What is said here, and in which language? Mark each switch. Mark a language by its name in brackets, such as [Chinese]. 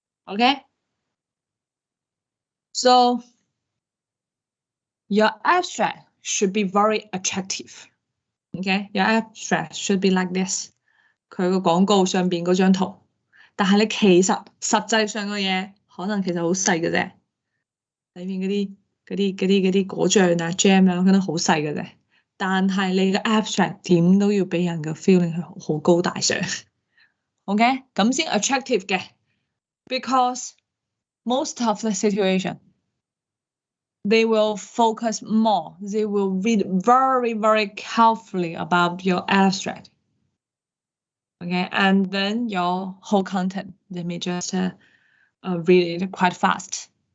[English] Okay, so your abstract should be very attractive. Okay, your abstract should be like this. [Cantonese] 佢個廣告上邊嗰張圖，但係你其實實際上嘅嘢可能其實好細嘅啫。裏面嗰啲果醬啊、jam 啊，可能好細嘅啫。但係你嘅 abstract 點都要俾人嘅 feeling 係好高大上。 [English] OK， [Cantonese] 咁先 attractive 嘅 [English] ，because most of the situation they will focus more. They will read very, very carefully about your abstract. Okay, and then your whole content, they may just read it quite fast.